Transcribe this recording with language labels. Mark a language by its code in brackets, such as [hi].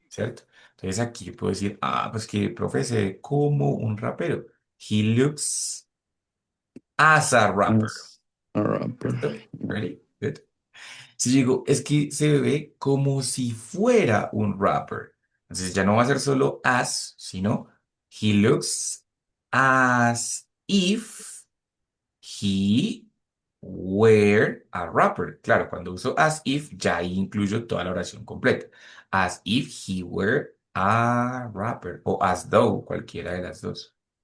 [es] ¿cierto? Entonces aquí puedo decir, pues que profe se ve como un rapero. [en] He looks as a rapper. As a rapper. [es] ¿Listo? [en] Ready? Good. [es] Si digo, es que se ve como si fuera un rapper. Entonces ya no va a ser solo [en] as, sino he looks as if he were a rapper. [es] Claro, cuando uso as if, ya ahí incluyo toda la oración completa. [en] As if he were a rapper. O as though, [es] cualquiera de las dos.